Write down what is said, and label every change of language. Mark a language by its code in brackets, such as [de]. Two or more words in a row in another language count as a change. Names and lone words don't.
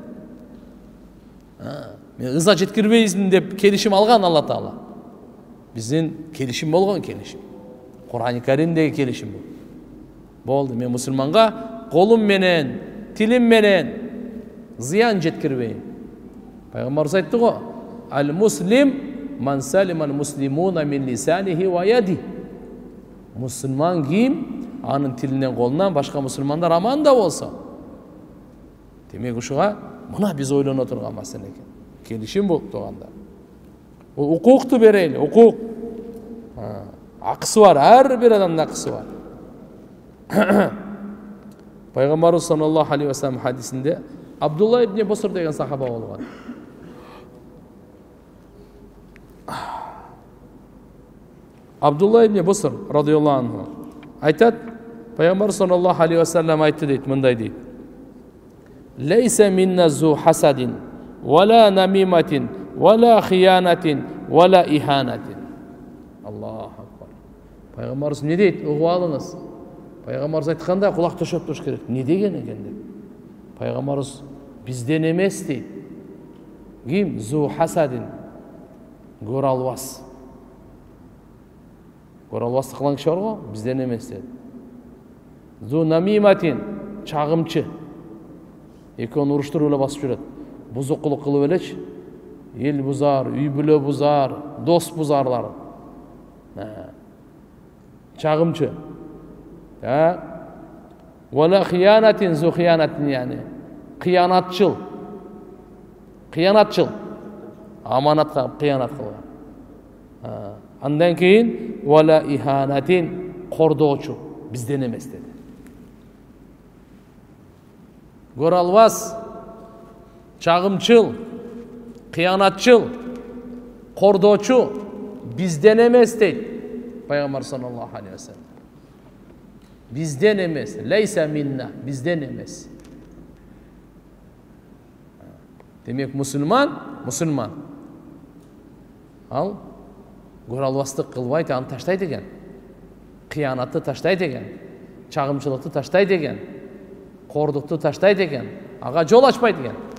[ky] Мен ыза жеткирбейсиң деп келишим алган Алла таала. Биздин келишим болгон келишим. Кур'ан-ы Каримдеги келишим бул. Болду, мен мусулманга колум менен, тилим менен зыян жеткирбейм. Пайгамбарыбыз айтты го: [ar] "المسلم من سلم المسلمون من لسانه ويده." [ky] Мусулман ким? Анын тилинен, колунан башка мусулмандар аман да болсо. Демек ушуга мына биз ойлоно турган маселе экен. Келишим бул туугандар. Бул укукту берели, укук. Акысы бар, ар бир адамдын акысы бар. Пайгамбарыбыз [ar] صلى الله عليه وسلم [ky] хадисинде Абдулла ибн Буср деген сахаба болгон. Абдулла ибн Буср [ar] رضي الله عنه [ky] айтат, Пайгамбар [ar] صلى الله عليه وسلم [ky] айтты дейт, мындай дейт: [ar] "ليس منا ذو حسد ولا نميمة ولا خيانة ولا إهانة." الله أكبر. [ky] Пайгамбарыбыз не дейт? Угуп алыңыз. Пайгамбарыбыз айтканда кулак төшөп туруш керек. Не деген экен деп. Пайгамбарыбыз бизден эмес дейт. Ким? [ar] ذو حسد. [ky] Көрө албас. Көрө албастык кылган киши бар го, бизден эмес дейт. [ar] ذو نميمة, чагымчы. [ky] Экөөнү уруштуруп эле басып жүрөт. Бузукулук кылып элечи. Эл бузар, үй бүлө бузар, дос бузарлар. Чагымчы. [ar] ولا خيانة ذو خيانة يعني кыянатчыл. [ky] Кыянатчыл. Аманатка кыянат кылган. Андан кийин [ar] ولا إهانة, [ky] кордоочу. Бизден эмес деди. Көрө албас, чагымчыл, кыянатчыл, кордоочу бизден эмес дейт Пайгамбар [ar] صلى الله عليه وسلم. [ky] Бизден эмес, [ar] ليس منا, [ky] бизден эмес. Демек мусулман, ал көрө албастык кылбайт, аны таштайт экен. Кыянатты таштайт экен. Чагымчылыкты таштайт экен. Кордукту таштайт экен. Ага жол ачпайт экен.